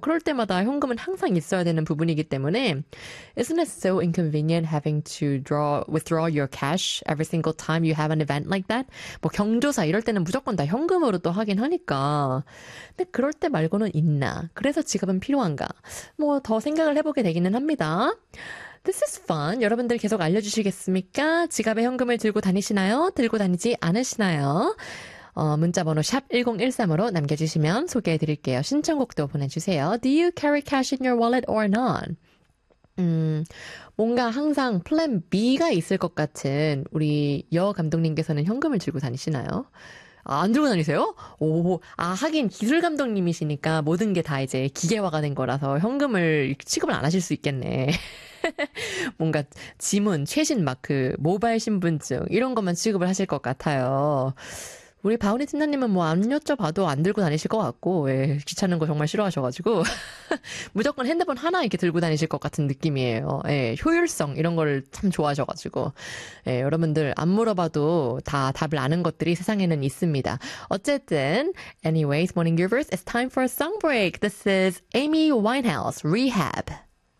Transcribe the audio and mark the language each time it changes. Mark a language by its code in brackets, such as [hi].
[ko] 그럴 때마다 현금은 항상 있어야 되는 부분이기 때문에 [en] Isn't it so inconvenient having to withdraw your cash every single time you have an event like that? [ko] 뭐 경조사 이럴 때는 무조건 다 현금으로 또 하긴 하니까 근데 그럴 때 말고는 있나? 그래서 지갑은 필요한가? 뭐 더 생각을 해보게 되기는 합니다. [en] This is fun. [ko] 여러분들 계속 알려주시겠습니까? 지갑에 현금을 들고 다니시나요? 들고 다니지 않으시나요? 문자번호 샵1013으로 남겨주시면 소개해드릴게요. 신청곡도 보내주세요. [en] Do you carry cash in your wallet or not? [ko] 뭔가 항상 플랜 B가 있을 것 같은 우리 여 감독님께서는 현금을 들고 다니시나요? 아, 안 들고 다니세요? 오, 아 하긴 기술 감독님이시니까 모든 게 다 이제 기계화가 된 거라서 현금을 취급을 안 하실 수 있겠네. 뭔가 지문, 최신 마크, 모바일 신분증 이런 것만 취급을 하실 것 같아요. 우리 바우니 팀장님은 뭐 안 여쭤봐도 안 들고 다니실 것 같고, 예, 귀찮은 거 정말 싫어하셔가지고 무조건 핸드폰 하나 이렇게 들고 다니실 것 같은 느낌이에요. 예, 효율성 이런 걸 참 좋아하셔가지고, 예, 여러분들 안 물어봐도 다 답을 아는 것들이 세상에는 있습니다. 어쨌든 [en] anyways, morning givers, it's time for a song break. This is Amy Winehouse, Rehab.